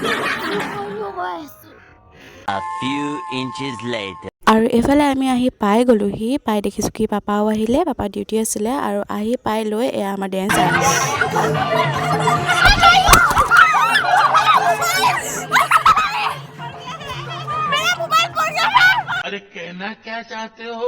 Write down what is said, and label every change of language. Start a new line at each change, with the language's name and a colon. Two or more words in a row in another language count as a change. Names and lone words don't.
English: A few inches later.
Assamese: আৰু এইফালে আমি আহি পাই গ'লোহি। পাই দেখিছোঁ কি পাপাও আহিলে, পাপা ডিউটি আছিলে। আৰু আহি পাই লৈ এয়া আমাৰ ডেন্স আৰম্ভ।
Hindi: अरे कहना क्या चाहते हो?